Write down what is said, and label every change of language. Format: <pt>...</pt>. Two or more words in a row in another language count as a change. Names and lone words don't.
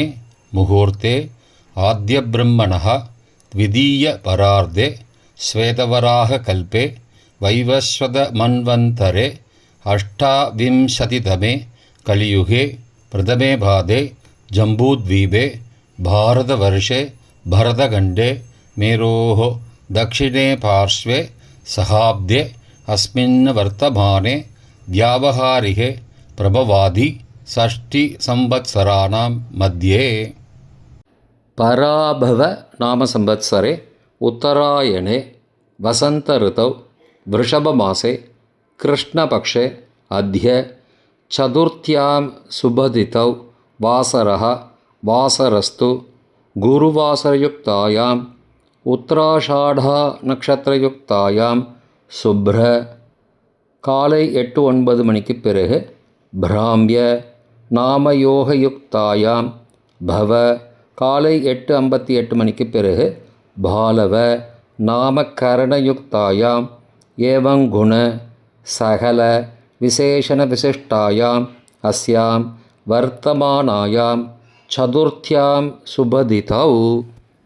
<sa>मुहूर्ते आद्य ब्रह्मणः द्वितीय परार्धे श्वेतवराह कल्पे वैवस्वत मन्वन्तरे अष्टाविंशतितमे कलियुगे प्रथमे पादे जम्बूद्वीपे भारतवर्षे भरतखण्डे मेरोः दक्षिणे पार्श्वे सहाब्दे अस्मिन् वर्तमाने व्यावहारिके प्रभवादि षष्टिसंवत्सराणां मध्ये. पराभव नाम संवत्सरे उत्तरायणे वसंत ऋतौ वृषभमासे कृष्णपक्षे अद्य चतुर्थ्यां शुभतिथौ वासरः वासरस्तु गुरुवासरयुक्तायाम् उत्तराषाढा नक्षत्रयुक्तायां शुभ्र</sa> <ta>காலை 8-9 மணிக்கு பிறகு</ta> <sa>ब्राह्म्य नामयोगयुक्तायाम् बव</sa> <ta>காலை 8:58 மணிக்கு பிறகு</ta> <sa>बालव नामकरणयुक्तायाम् एवंगुण सकल विशेषण विशिष्टायाम् अस्याम् वर्तमानायाम् चतुर्थ्याम् शुभतिथौ</sa>